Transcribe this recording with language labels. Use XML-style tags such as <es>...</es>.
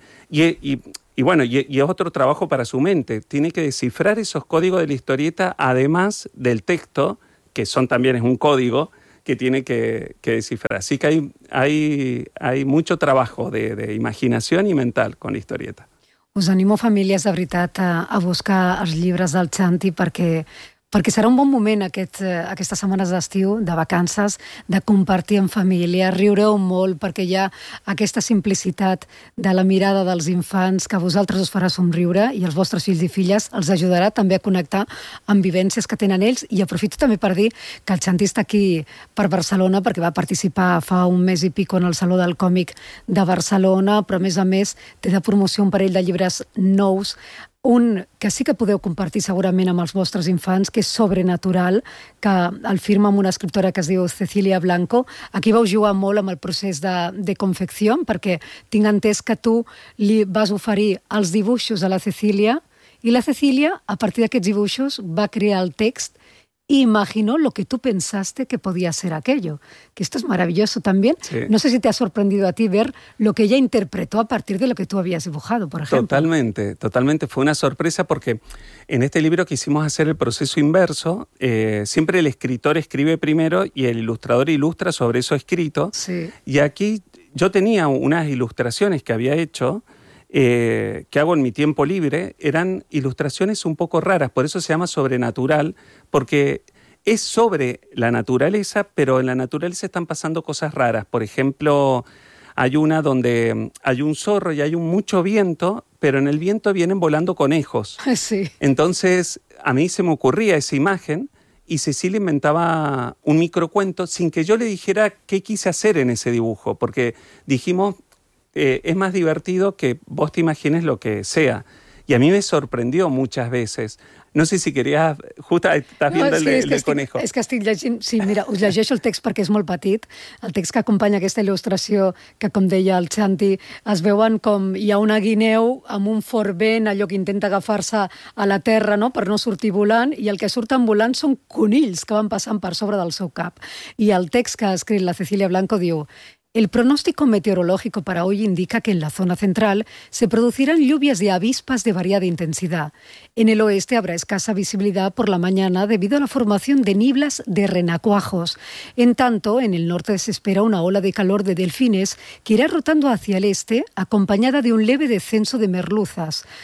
<es>Y es otro trabajo para su mente. Tiene que descifrar esos códigos de la historieta, además del texto, que son también es un código que tiene que descifrar. Así que hay mucho trabajo de imaginación y mental con la historieta.</es> <ca>Us animo, famílies, de veritat, a buscar els llibres del Xanti perquè serà un bon moment aquestes setmanes d'estiu, de vacances, de compartir amb família. Riureu molt perquè hi ha aquesta simplicitat de la mirada dels infants que a vosaltres us farà somriure i els vostres fills i filles els ajudarà també a connectar amb vivències que tenen ells. I aprofito també per dir que el Xanti està aquí per Barcelona perquè va participar fa un mes i pico en el Saló del Còmic de Barcelona, però a més té de promoció un parell de llibres nous. Un que sí que podeu compartir segurament amb els vostres infants, que és Sobrenatural, que el firma amb una escriptora que es diu Cecilia Blanco. Aquí vau jugar molt amb el procés de confecció, perquè tinc entès que tu li vas oferir els dibuixos a la Cecilia i la Cecilia, a partir d'aquests dibuixos, va crear el text i imaginó lo que tu pensaste que podia ser aquello.</ca> <es>Que esto es maravilloso también. Sí. No sé si te ha sorprendido a ti ver lo que ella interpretó a partir de lo que tú habías dibujado, por ejemplo. Totalmente, totalmente. Fue una sorpresa porque en este libro quisimos hacer el proceso inverso. Siempre el escritor escribe primero y el ilustrador ilustra sobre eso escrito. Sí. Y aquí yo tenía unas ilustraciones que había hecho, que hago en mi tiempo libre, eran ilustraciones un poco raras, por eso se llama Sobrenatural, porque es sobre la naturaleza, pero en la naturaleza están pasando cosas raras. Por ejemplo, hay una donde hay un zorro y hay mucho viento, pero en el viento vienen volando conejos. Sí. Entonces, a mí se me ocurría esa imagen y Cecilia inventaba un microcuento sin que yo le dijera qué quise hacer en ese dibujo, porque dijimos, es más divertido que vos te imagines lo que sea. Y a mí me sorprendió muchas veces. No sé si querías... Justa, estás viendo el conejo.</es> <ca>És que estic llegint... Sí, mira, us llegeixo el text perquè és molt petit. El text que acompanya aquesta il·lustració, que com deia el Xanti, es veuen com hi ha una guineu amb un fort vent, allò que intenta agafar-se a la terra, no?, per no sortir volant, i el que surten volant són conills que van passant per sobre del seu cap. I el text que ha escrit la Cecilia Blanco diu...</ca> <es>El pronóstico meteorológico para hoy indica que en la zona central se producirán lluvias de avispas de variada intensidad. En el oeste habrá escasa visibilidad por la mañana debido a la formación de nieblas de renacuajos. En tanto, en el norte se espera una ola de calor de delfines que irá rotando hacia el este, acompañada de un leve descenso de merluzas.</es>